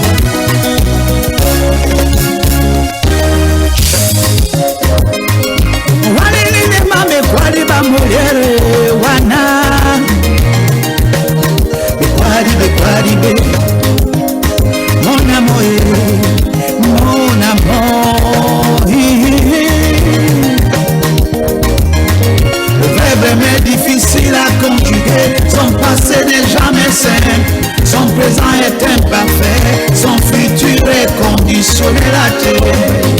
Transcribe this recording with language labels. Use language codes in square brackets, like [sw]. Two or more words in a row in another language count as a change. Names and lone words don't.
[bem] Wali nine mame kwali ba mulere wana. Bekwali be. [fr] Mon amour, le verbe est difficile à conjuguer. Son passé n'est jamais simple, son présent est imparfait, son futur est conditionné à terre.